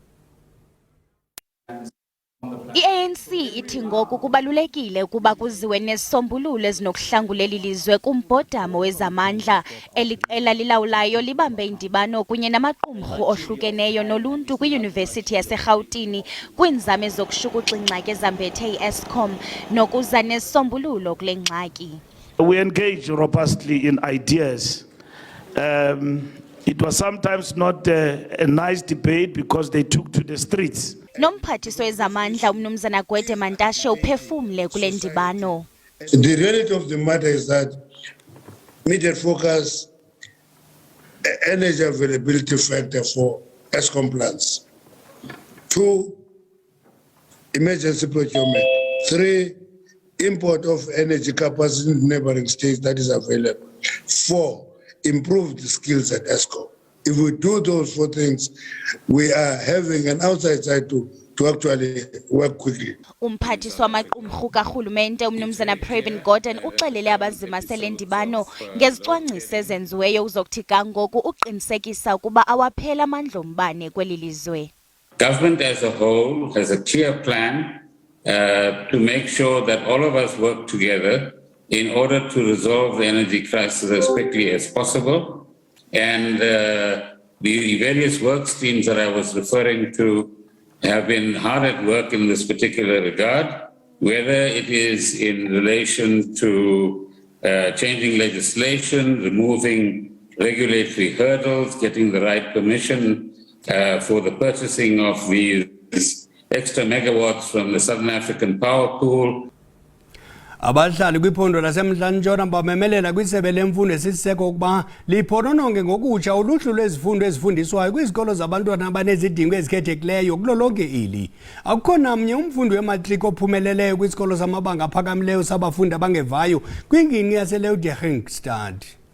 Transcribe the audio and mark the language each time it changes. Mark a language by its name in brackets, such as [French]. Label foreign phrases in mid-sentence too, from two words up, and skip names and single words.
[Xhosa] I-ANC ithi ngoku kubalulekile ukuba kuziwe nezisombululo ezinokuhlangulela ilizwe kumbhodamo wezamandla. Eli qela lilawulayo libambe indibano kunye namaqumrhu ohlukeneyo noluntu kwiYunivesithi yaseRhawutini kwiinzame zokushukuxa ingxaki ezambethe i-Eskom nokuza nezisombululo kule ngxaki. [English] We engage robustly in ideas. It was sometimes not a nice debate because they took to the streets. [Xhosa] Nomphathiso wezamandla umnumzana Gwede Mantashe uphefumle kule ndibano. [English] The reality of the matter is that immediate focus, energy availability factor for Eskom plants. 2, emergency procurement. 3, import of energy capacity in neighboring states that is available. 4, improve the skills at Eskom. If we do those 4 things, we are having an outside side to actually work quickly. [Xhosa] Umphathiswa wamaqumrhu karhulumente umnumzana Pravin Gordhan uxelele abazimasele ndibano ngezicwangciso ezenziweyo uzokuthi kangoku uqinisekisa ukuba awaphela amandla ombane kweli lizwe. [English] Government as a whole has a clear plan to make sure that all of us work together in order to resolve the energy crisis as quickly as possible. And the various work streams that I was referring to have been hard at work in this particular regard, whether it is in relation to changing legislation, removing regulatory hurdles, getting the right permission for the purchasing of these extra megawatts from the Southern African Power Pool. [Xhosa] Abahlali kwiphondo laseMntla-Ntshona bamemelela kwisebe lemfundo esisiseko ukuba liphonononge ngokutsha uluhlu lwezifundo ezifundiswayo kwizikolo zabantwana abanezidingo ezikhethekileyo kulo lonke ili. Akukho namnye umfundi wematriki ophumeleleyo kwisikolo samabanga aphakamileyo sabafundi abangevayo kwingingqi yaseLeeudoringstad.